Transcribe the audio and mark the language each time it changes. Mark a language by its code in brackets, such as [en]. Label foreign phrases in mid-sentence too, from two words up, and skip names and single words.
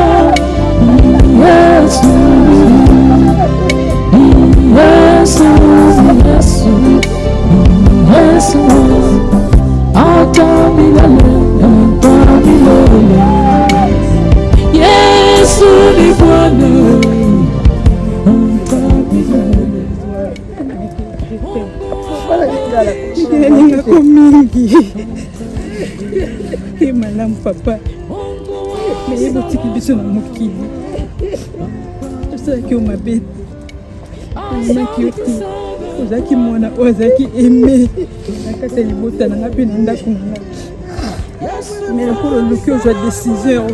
[sw] Yesu, Yesu, Yesu, Yesu, hata milele, hata milele. Yesu ni Bwana, hata milele. [ln] Ningako mingi malamu papa meyebo tiki biso na mokili osalaki yo mabe omaki yo te ozalaki mwana oyo azalaki eme na kati ya libota na nga mpe na ndako na nga me lokola oluki ozwa décision ya